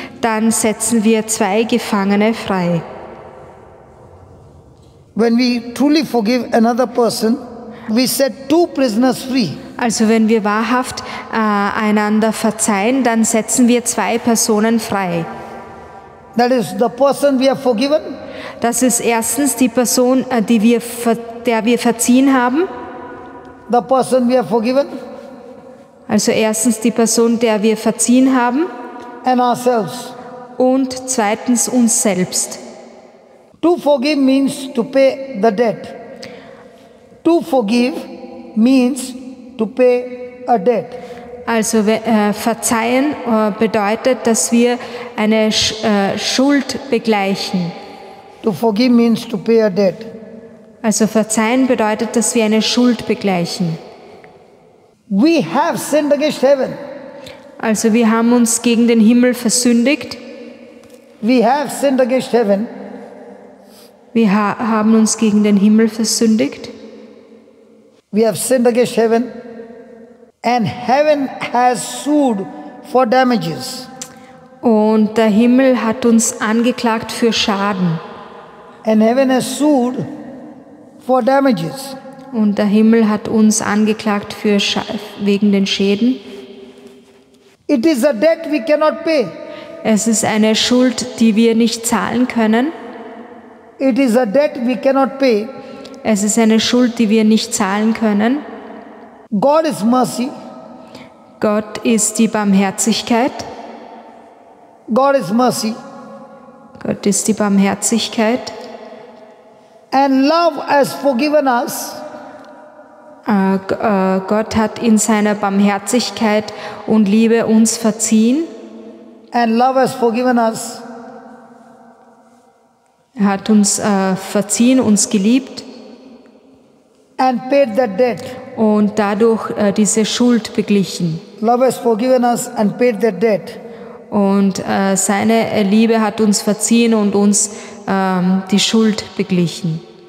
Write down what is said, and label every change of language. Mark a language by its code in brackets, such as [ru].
[de] Dann setzen wir 2 Gefangene frei. [en] When we truly forgive another person, we set 2 prisoners free. [de] Also wenn wir wahrhaft einander verzeihen, dann setzen wir 2 Personen frei. [en] That is the person we have forgiven. [de] Das ist erstens die Person, der wir verziehen haben. [en] The person we have forgiven. [de] Also erstens die Person, der wir verziehen haben. [en] And ourselves. [de] Und zweitens uns selbst. [en] To forgive means to pay the debt. To forgive means to pay a debt. [de] Also verzeihen bedeutet, dass wir eine Schuld begleichen. [en] To forgive means to pay a debt. [de] Also verzeihen bedeutet, dass wir eine Schuld begleichen. [en] We have sinned against heaven. [de] Also wir haben uns gegen den Himmel versündigt. [en] We have sinned against heaven. [de] Wir haben uns gegen den Himmel versündigt. [en] We have sinned against heaven. And heaven has sued for damages. [de] Und der Himmel hat uns angeklagt für Schaden. [en] And heaven has sued for damages. [de] Und der Himmel hat uns angeklagt für wegen den Schäden. [en] It is a debt we cannot pay. [de] Es ist eine Schuld, die wir nicht zahlen können. [en] It is a debt we cannot pay. [de] Es ist eine Schuld, die wir nicht zahlen können. [en] God is mercy. [de] Gott ist die Barmherzigkeit. [en] God is mercy. [de] Gott ist die Barmherzigkeit. [en] And love has forgiven us. [de] Gott hat in seiner Barmherzigkeit und Liebe uns verziehen. [en] And love has forgiven us. [de] Er hat uns verziehen, uns geliebt. [en] And paid the debt. [de] Und dadurch diese Schuld beglichen. [en] Love has forgiven us and paid the debt. [de] Und seine Liebe hat uns verziehen und uns die Schuld beglichen.